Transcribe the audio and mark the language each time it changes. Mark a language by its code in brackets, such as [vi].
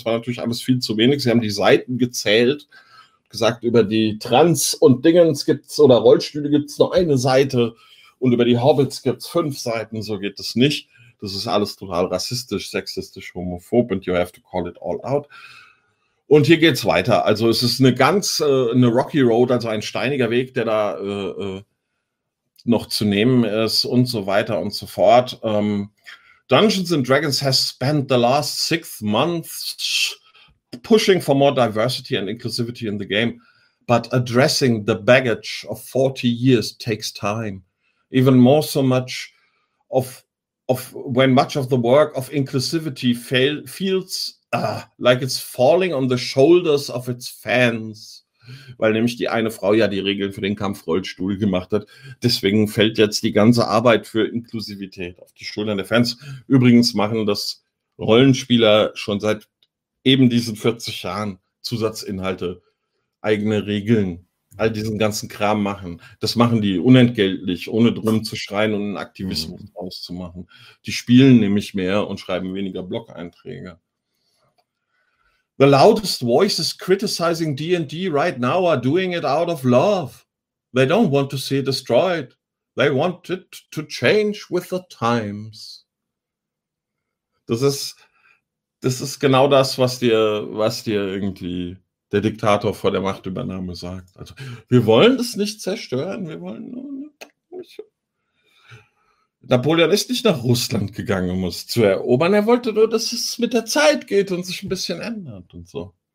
[de] Das war natürlich alles viel zu wenig. Sie haben die Seiten gezählt, gesagt, über die Trans und Dingens gibt's oder Rollstühle gibt's nur eine Seite und über die Hobbits gibt's 5 Seiten. So geht es nicht. Das ist alles total rassistisch, sexistisch, homophob und [en] you have to call it all out. [de] Und hier geht's weiter. Also es ist eine ganz, eine [en] rocky road, [de] also ein steiniger Weg, der da noch zu nehmen ist und so weiter und so fort. [en] Dungeons & Dragons has spent the last 6 months pushing for more diversity and inclusivity in the game. but addressing the baggage of 40 years takes time. Even more so much of when much of the work of inclusivity feels like it's falling on the shoulders of its fans. [de] Weil nämlich die eine Frau ja die Regeln für den Kampfrollstuhl gemacht hat. Deswegen fällt jetzt die ganze Arbeit für Inklusivität auf die Schultern der Fans. Übrigens machen das Rollenspieler schon seit eben diesen 40 Jahren Zusatzinhalte, eigene Regeln, all diesen ganzen Kram machen. Das machen die unentgeltlich, ohne drum zu schreien und einen Aktivismus auszumachen. Die spielen nämlich mehr und schreiben weniger Blog-Einträge. [en] The loudest voices criticizing D&D right now are doing it out of love. They don't want to see it destroyed. They want it to change with the times. [de] Das ist genau das, was dir irgendwie der Diktator vor der Machtübernahme sagt. Also, wir wollen das nicht zerstören. Wir wollen nur. Napoleon ist nicht nach Russland gegangen, um es zu erobern. Er wollte nur, dass es mit der Zeit geht und sich ein bisschen ändert und so.